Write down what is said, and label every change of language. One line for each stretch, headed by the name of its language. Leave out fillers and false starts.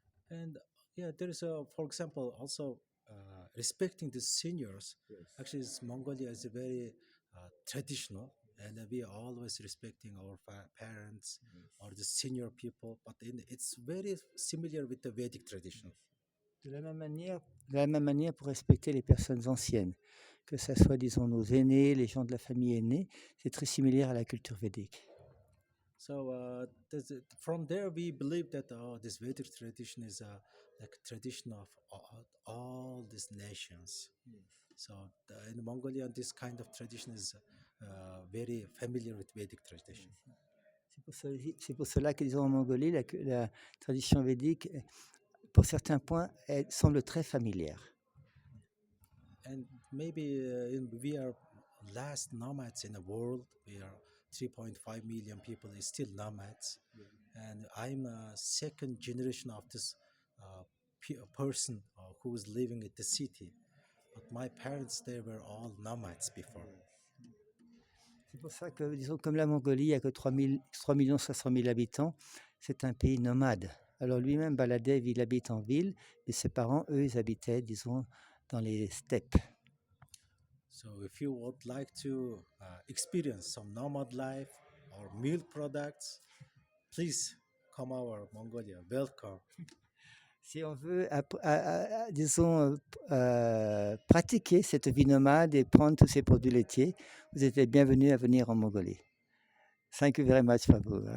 English: And yeah, there is for example, also respecting the seniors. Yes. Actually, Mongolia is very traditional, and we are always respecting our parents or the senior people. But it's very similar with the Vedic tradition.
French: De la même manière pour respecter les personnes anciennes, que ce soit, disons, nos aînés, les gens de la famille aînée, c'est très similaire à la culture védique.
English: So from there, we believe that this Vedic tradition is like tradition of all these nations. So in Mongolia, this kind of tradition is very familiar with Vedic tradition.
French: C'est pour cela que, disons, en Mongolie, la tradition védique, pour certains points, elle semble très familière.
English: And maybe we are last nomads in the world. We are 3.5 million people is still nomads, and I'm a second generation of this person who is living in the city. But my parents, they were all nomads before.
French: C'est pour ça que, disons, comme la Mongolie, il n'y a que 3 500 000 habitants, c'est un pays nomade. Alors lui-même, Baladeva, il habite en ville, mais ses parents, eux, ils habitaient, disons, dans les steppes.
English: So if you would like to experience some nomad life or milk products, please come our Mongolia. Welcome.
French: Si on veut, disons, pratiquer cette vie nomade et prendre tous ces produits laitiers, vous êtes les bienvenus à venir en Mongolie.
English: Thank you very much, Prabhu.